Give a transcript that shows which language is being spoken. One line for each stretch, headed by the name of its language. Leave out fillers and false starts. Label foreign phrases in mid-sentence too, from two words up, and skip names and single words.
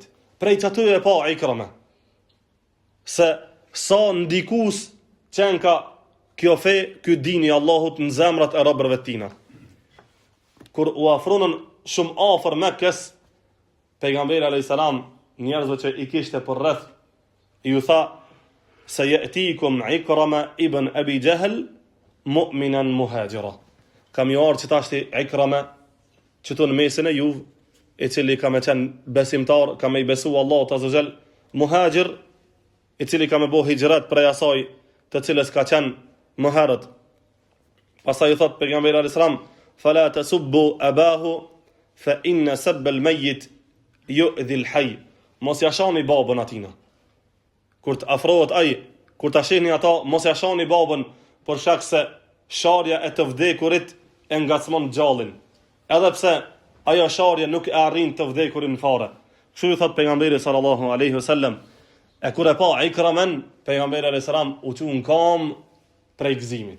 Albanian: Prej që aty e pa Ikrama, se sa ndikus qenë ka kjo fe, kjo dini Allahut në zemrat e robërve tina. Kur u afronën shumë afër Mekkës, pejgamberi
Arabic: عليه السلام
Albanian: njerëzve që i kishte për rreth, ju tha se
Arabic: يأتيكم عكرمة بن أبي جهل مؤمنا مهاجرا.
Albanian: Kam ju ardhur që tashti Ikrama që tu në mesin e juv, i cili ka me qenë besimtar, ka me i besu Allah të azëgjel, muhajir, i cili ka me bo hijrat prej asaj të cilës ka qenë më herët. Pastaj i thot pejgamberi
Arabic: عليه السلام, فلا تسبوا أباه فإن سب الميت يؤذي الحي.
Albanian: Mos ja shani babën atina. Kur të afrohet ai, kur ta shihni ata, mos ja shani babën, për shkak se sharja e të vdekurit e ngacmon gjallin. Edhe pse ajo sharje nuk e arrin të vdekurin fare. Kështu i thot pejgamberi
Arabic: صلى الله عليه وسلم.
Albanian: E kur e pa Ikramen, pejgamberi
Arabic: عليه السلام
Albanian: u çun kam prej gëzimit.